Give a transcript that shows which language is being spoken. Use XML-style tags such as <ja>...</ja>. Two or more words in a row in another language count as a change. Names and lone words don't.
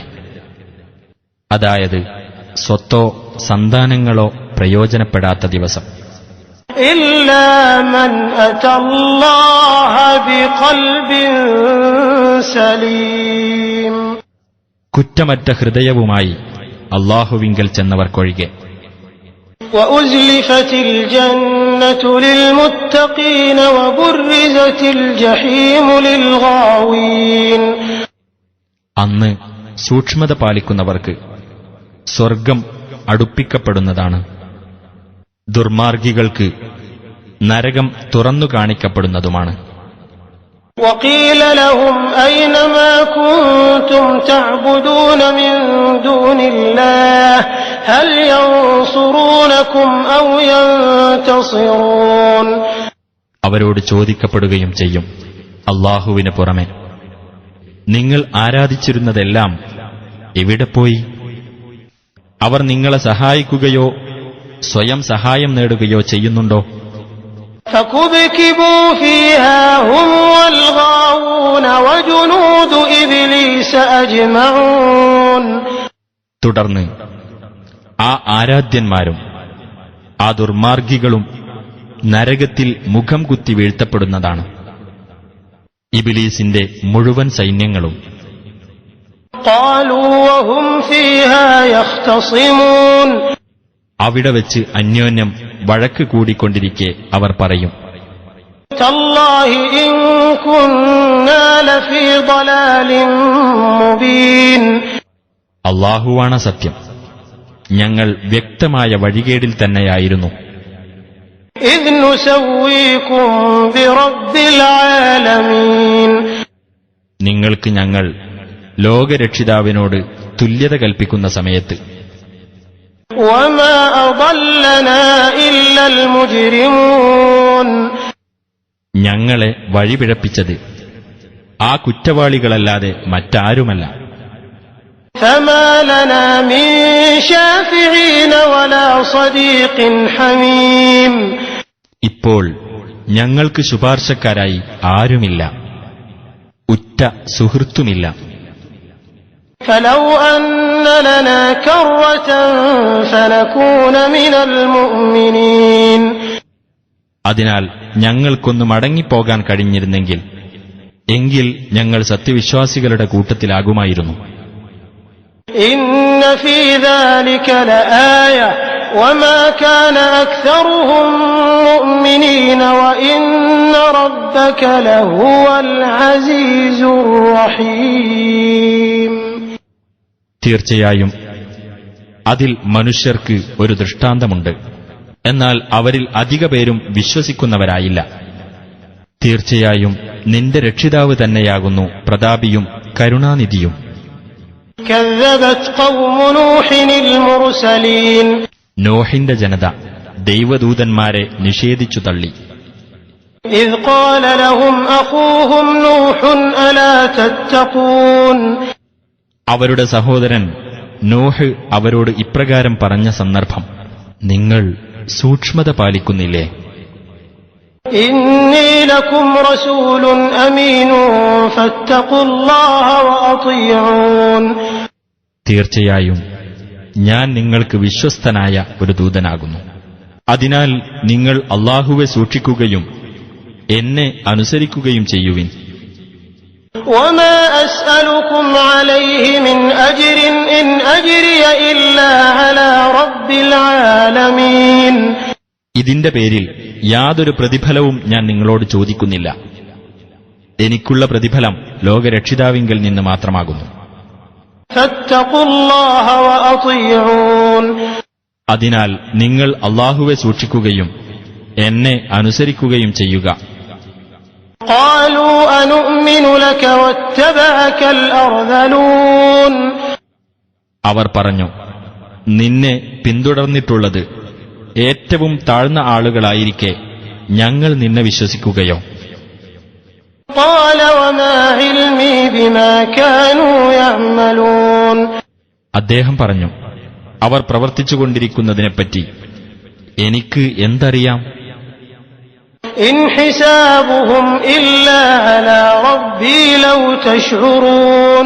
<ml>അതായത് സ്വത്തോ സന്താനങ്ങളോ പ്രയോജനപ്പെടാത്ത ദിവസം.</ml> <ar>إلا من أتى الله بقلب سليم</ar> <ml>കുറ്റമറ്റ ഹൃദയവുമായി അല്ലാഹുവിങ്കൽ ചെന്നവർക്കൊഴികെ.</ml> <ar>وأزلفت الجنة للمتقين وبرزت الجحيم للغاوين</ar> <ml>അന്ന് സൂക്ഷ്മത പാലിക്കുന്നവർക്ക് സ്വർഗം അടുപ്പിക്കപ്പെടുന്നതാണ്. ദുർമാർഗികൾക്ക് നരകം തുറന്നു കാണിക്കപ്പെടുന്നതുമാണ്.</ml> <ar>وقيل لهم أين ما كنتم تعبدون من دون الله هل ينصرونكم أو ينتصرون</ar> <ml>അവരോട് ചോദിക്കപ്പെടുകയും ചെയ്യും, അല്ലാഹുവിന് പുറമെ നിങ്ങൾ ആരാധിച്ചിരുന്നതെല്ലാം എവിടെ പോയി? അവർ നിങ്ങളെ സഹായിക്കുകയോ സ്വയം സഹായം നേടുകയോ ചെയ്യുന്നുണ്ടോ?</ml> <ar>فكبكبوا فيها هم والغاوون وجنود إبليس أجمعون</ar> <ml>തുടർന്ന് ആ ആരാധ്യന്മാരും ആ ദുർമാർഗികളും നരകത്തിൽ മുഖം കുത്തി വീഴ്ത്തപ്പെടുന്നതാണ്. ഇബ്ലീസിന്റെ മുഴുവൻ സൈന്യങ്ങളും.</ml> <ar>قالوا وهم فيها يختصمون</ar> <ml>അവിടെ വെച്ച് അന്യോന്യം വഴക്ക് കൂടിക്കൊണ്ടിരിക്കെ അവർ പറയും,</ml> <ar>تالله إن كنا لفي ضلال مبين</ar> <ml>അല്ലാഹുവാണ് സത്യം, ഞങ്ങൾ വ്യക്തമായ വഴികേടിൽ തന്നെയായിരുന്നു.</ml> <ar>إذ نسويكم برب العالمين</ar> <ml>നിങ്ങൾക്ക് ഞങ്ങൾ ലോകരക്ഷിതാവിനോട് തുല്യത കൽപ്പിക്കുന്ന സമയത്ത്.</ml> <ar>وما أضلنا إلا المجرمون</ar> <ml>ഞങ്ങളെ വഴിപിഴപ്പിച്ചത് ആ കുറ്റവാളികളല്ലാതെ മറ്റാരുമല്ല.</ml> <ar>فما لنا من شافعين ولا صديق حميم</ar> <ml>ഇപ്പോൾ ഞങ്ങൾക്ക് ശുപാർശക്കാരായി ആരുമില്ല, ഉറ്റ സുഹൃത്തുമില്ല.</ml> <ar>فلو أن لنا كرة فنكون من المؤمنين</ar> <ml>അതിനാൽ ഞങ്ങൾക്കൊന്ന് മടങ്ങിപ്പോകാൻ കഴിഞ്ഞിരുന്നെങ്കിൽ എങ്കിൽ ഞങ്ങൾ സത്യവിശ്വാസികളുടെ കൂട്ടത്തിലാകുമായിരുന്നു.</ml> <ar>إن في ذلك لآية وما كان أكثرهم مؤمنين وإن ربك لهو العزيز الرحيم</ar> <ml>തീർച്ചയായും അതിൽ മനുഷ്യർക്ക് ഒരു ദൃഷ്ടാന്തമുണ്ട്. എന്നാൽ അവരിൽ അധിക പേരും വിശ്വസിക്കുന്നവരായില്ല. തീർച്ചയായും നിന്റെ രക്ഷിതാവ് തന്നെയാകുന്നു പ്രതാപിയും കരുണാനിധിയും.</ml> <ar>كذبت قوم نوح المرسلين</ar> <ml>നോഹിന്റെ ജനത ദൈവദൂതന്മാരെ നിഷേധിച്ചു തള്ളി.</ml> <ar>إذ قال لهم أخوهم نوح ألا تتقون</ar> <ml>അവരുടെ സഹോദരൻ നോഹ് അവരോട് ഇപ്രകാരം പറഞ്ഞ സന്ദർഭം, നിങ്ങൾ സൂക്ഷ്മത പാലിക്കുന്നില്ലേ?</ml> <ar>إني لكم رسول أمين فاتقوا الله وأطيعون</ar> <ml>തീർച്ചയായും ഞാൻ നിങ്ങൾക്ക് വിശ്വസ്തനായ ഒരു ദൂതനാകുന്നു. അതിനാൽ നിങ്ങൾ അല്ലാഹുവെ സൂക്ഷിക്കുകയും എന്നെ അനുസരിക്കുകയും ചെയ്യുവിൻ.</ml> <ar>وما أسألكم عليه من أجر إن أجري إلا على رب العالمين</ar> <ml>ഇതിന്റെ പേരിൽ യാതൊരു പ്രതിഫലവും ഞാൻ നിങ്ങളോട് ചോദിക്കുന്നില്ല. എനിക്കുള്ള പ്രതിഫലം ലോകരക്ഷിതാവിങ്കൽ നിന്ന് മാത്രമാകുന്നു.</ml> <ar>فاتقوا الله وأطيعون</ar> <ml>അതിനാൽ നിങ്ങൾ അല്ലാഹുവെ സൂക്ഷിക്കുകയും എന്നെ അനുസരിക്കുകയും ചെയ്യുക.</ml> <ar>قالوا أنؤمن لك واتبعك الأرذلون</ar> <ml>അവർ പറഞ്ഞു, നിന്നെ പിന്തുടർന്നിട്ടുള്ളത് ഏറ്റവും താഴ്ന്ന ആളുകളായിരിക്കെ ഞങ്ങൾ നിന്നെ വിശ്വസിക്കുകയോ?</ml> <ar>قال وما علمي بما كانوا يعملون</ar> <ml>അദ്ദേഹം പറഞ്ഞു, അവർ പ്രവർത്തിച്ചുകൊണ്ടിരിക്കുന്നതിനെപ്പറ്റി എനിക്ക് എന്തറിയാം?</ml> <ar>إن حسابهم إلا على ربي لو تشعرون</ar>